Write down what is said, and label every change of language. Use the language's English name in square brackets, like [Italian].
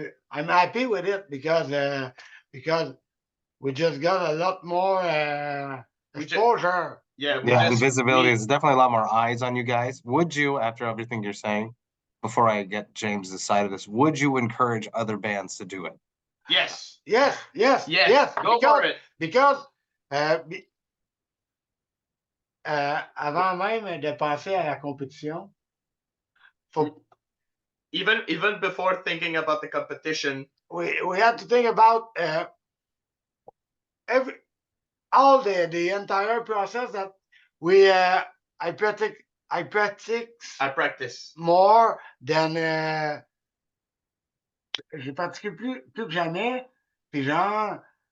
[English] I'm happy with it because we just got a lot more exposure. And visibility. There's definitely a lot more eyes on you guys. Would you, after everything you're saying, before I get James's side of this, would you encourage other bands to do it? Yes. Yes. Go for it. [French] Because avant même de passer à la compétition, [English] even before thinking about the competition, we had to think about all the entire process that I practice more than [French] j'ai pratiqué plus que jamais, puis genre